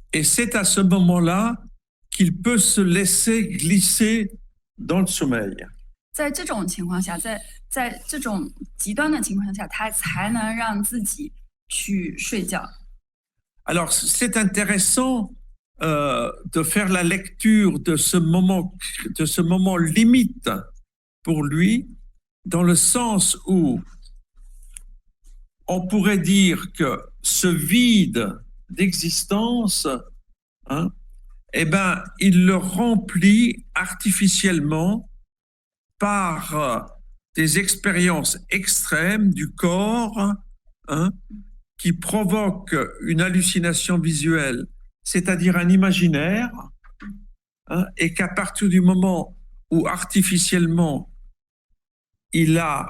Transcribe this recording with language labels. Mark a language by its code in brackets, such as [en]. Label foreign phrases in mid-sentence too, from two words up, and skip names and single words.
[fr] Et c'est à ce moment-là qu'il peut se laisser glisser dans le sommeil. [zh] 在这种情况下，在这种极端的情况下，他才能让自己去睡觉。 [fr] Alors c'est intéressant de faire la lecture de ce moment limite pour lui, dans le sens où on pourrait dire que ce vide d'existence, eh ben, il le remplit artificiellement par des expériences extrêmes du corps qui provoquent une hallucination visuelle, c'est-à-dire un imaginaire, et qu'à partir du moment où artificiellement il